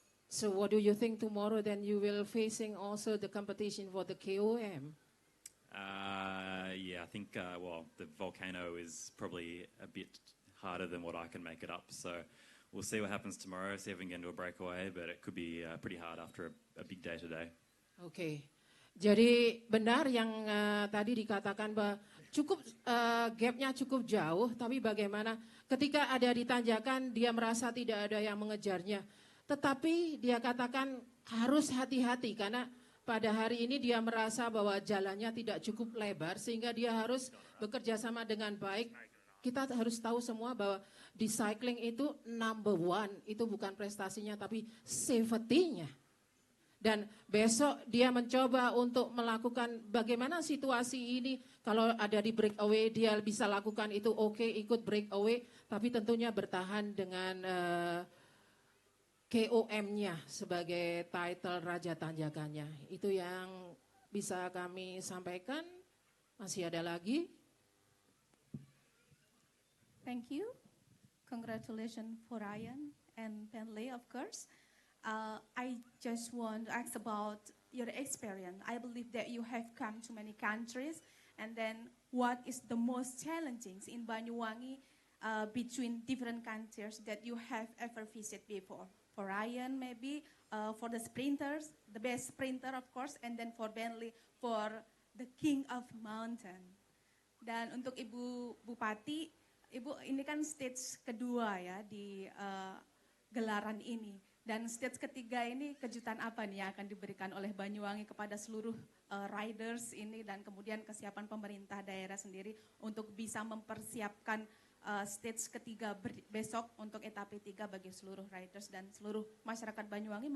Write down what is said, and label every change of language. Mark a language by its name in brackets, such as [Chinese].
[English] So what do you think tomorrow then you will facing also the competition for the KOM? I think, the Volcano is probably a bit harder than what I can make it up. So we'll see what happens tomorrow, see if we can get into a breakaway, but it could be pretty hard after a big day today. [Indonesian] Oke. Jadi benar yang tadi dikatakan bahwa gapnya cukup jauh, tapi bagaimana ketika ada di tanjakan dia merasa tidak ada yang mengejarnya. Tetapi dia katakan harus hati-hati karena pada hari ini dia merasa bahwa jalannya tidak cukup lebar sehingga dia harus bekerja sama dengan baik. Kita harus tahu semua bahwa di cycling itu number 1 itu bukan prestasinya tapi safety-nya. Dan besok dia mencoba untuk melakukan bagaimana situasi ini. Kalau ada di breakaway dia bisa lakukan itu oke, ikut breakaway. Tapi tentunya bertahan dengan KOM-nya sebagai title Raja Tanjakannya. Itu yang bisa kami sampaikan. Masih ada lagi? [English] Thank you. Congratulations for Ryan and Bentley, of course. I just want to ask about your experience. I believe that you have come to many countries, and then what is the most challenging in Banyuwangi between different countries that you have ever visited before? For Ryan, maybe for the sprinters, the best sprinter of course, and then for Bentley, for the king of mountain. [Indonesian] Dan untuk Ibu Bupati, Ibu ini kan stage kedua ya di gelaran ini. Dan stage ketiga ini kejutan apa nih yang akan diberikan oleh Banyuwangi kepada seluruh riders ini dan kemudian kesiapan pemerintah daerah sendiri untuk bisa mempersiapkan stage ketiga besok untuk etape 3 bagi seluruh riders dan seluruh masyarakat Banyuwangi.